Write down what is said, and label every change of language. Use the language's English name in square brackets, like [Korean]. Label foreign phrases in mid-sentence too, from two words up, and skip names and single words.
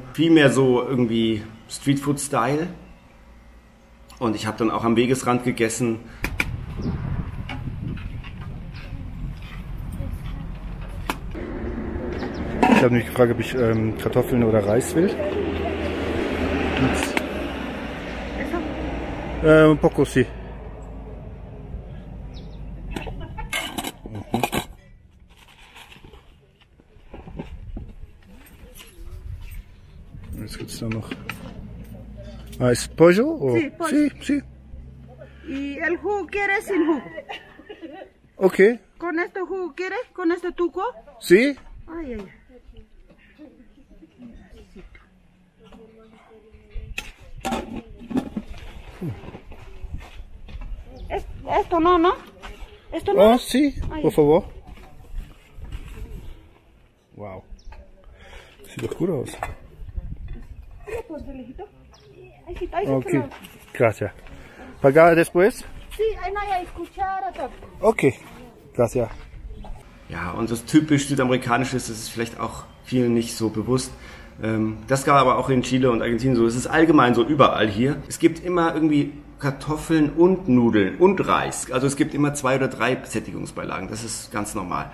[German] Viel mehr so irgendwie Streetfood-Style. Und ich habe dann auch am Wegesrand gegessen. Ich habe mich gefragt, ob ich Kartoffeln oder Reis will. [Spanish] Un poco sí. [German] Jetzt gibt es da noch. [Spanish] Ah, ¿es pollo? O... Sí, pollo. Sí, sí. ¿Y el jugo quieres sin jugo? Ok. ¿Con este jugo quieres? ¿Con este tuco? Sí. Ay, ay, ay. Esto no, ¿no? Esto no. Oh, sí, Ay. por favor. Wow. [German] Sieht doch gut aus. [Spanish] Ok, gracias. ¿Pagar después? Sí, ahí no hay cuchara. Ok, gracias. [German] Ja, und das typisch Südamerikanische ist, das ist vielleicht auch vielen nicht so bewusst. Das gab aber auch in Chile und Argentinien so. Es ist allgemein so überall hier. Es gibt immer irgendwie Kartoffeln und Nudeln und Reis. Also es gibt immer 2 oder 3 Sättigungsbeilagen. Das ist ganz normal.